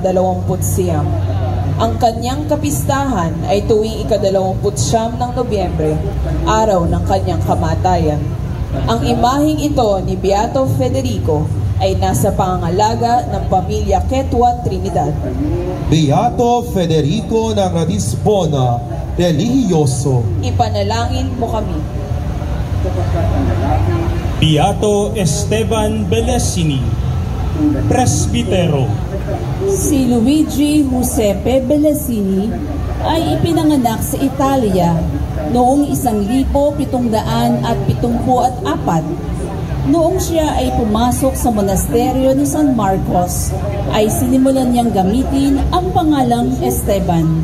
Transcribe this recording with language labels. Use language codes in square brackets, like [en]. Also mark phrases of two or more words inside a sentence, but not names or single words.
[tl] Ang kanyang kapistahan ay tuwing ika-29 ng Nobyembre, araw ng kanyang kamatayan. Ang imaheng ito ni Beato Federico ay nasa pangangalaga ng pamilya Quechua Trinidad. Beato Federico ng Ratisbona, religioso. Ipanalangin mo kami. Beato Esteban Belesini, presbitero. Si Luigi Giuseppe Belesini ay ipinanganak sa Italia noong 1774. Noong siya ay pumasok sa monasteryo ni San Marcos, ay sinimulan niyang gamitin ang pangalang Esteban.